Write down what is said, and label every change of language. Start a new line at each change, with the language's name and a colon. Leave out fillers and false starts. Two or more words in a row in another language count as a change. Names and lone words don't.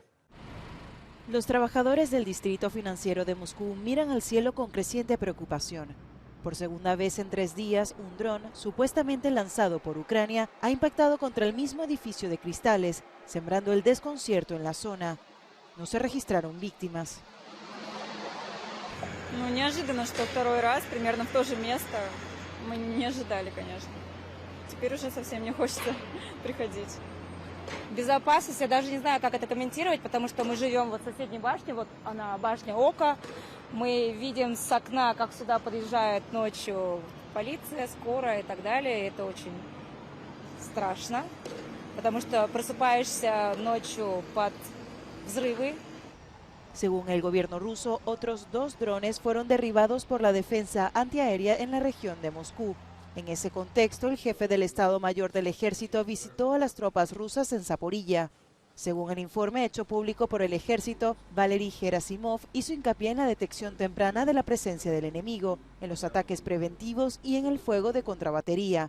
Spanish: Los trabajadores del distrito financiero de Moscú miran al cielo con creciente preocupación. Por segunda vez en 3 días, un dron, supuestamente lanzado por Ucrania, ha impactado contra el mismo edificio de cristales, sembrando el desconcierto en la zona. No se registraron víctimas.
Russian: Неожиданно, что второй раз, примерно в то же место. Мы не ожидали, конечно. Теперь уже совсем не хочется приходить. Безопасность, я даже не знаю, как это комментировать, потому что мы живем вот в соседней башне, вот она, башня Ока. Мы видим с окна, как сюда подъезжает ночью полиция, скорая и так далее. Это очень страшно, потому что просыпаешься ночью под взрывы.
Spanish: Según el gobierno ruso, otros 2 drones fueron derribados por la defensa antiaérea en la región de Moscú. En ese contexto, el jefe del Estado Mayor del Ejército visitó a las tropas rusas en Zaporilla. Según el informe hecho público por el ejército, Valery Gerasimov hizo hincapié en la detección temprana de la presencia del enemigo, en los ataques preventivos y en el fuego de contrabatería.